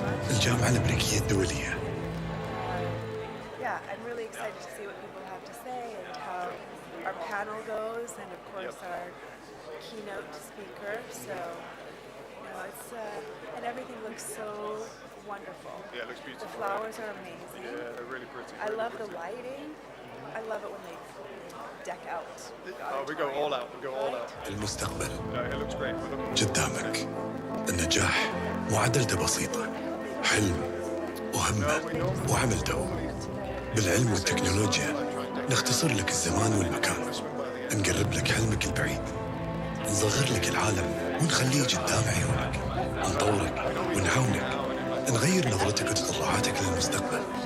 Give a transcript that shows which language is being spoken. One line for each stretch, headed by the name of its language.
Arabic: الجامعة الأمريكية الدولية.
English: Yeah, I'm really excited to see what people have to say and how our panel goes, and of course our keynote speaker. So, it's and everything looks so wonderful. Yeah, it looks beautiful. The flowers are amazing. Yeah, they're really pretty. I love the lighting. I love it when they deck out. We go all out. We go all out.
Arabic: المستقبل
English: Yeah, it looks great.
Arabic: قدامك. النجاح معادلته بسيطة، حلم وهمة وعمل دؤوب. بالعلم والتكنولوجيا نختصر لك الزمان والمكان، نقرب لك حلمك البعيد، نصغر لك العالم ونخليه قدام عيونك، نطورك ونعاونك، نغير نظرتك وتطلعاتك للمستقبل.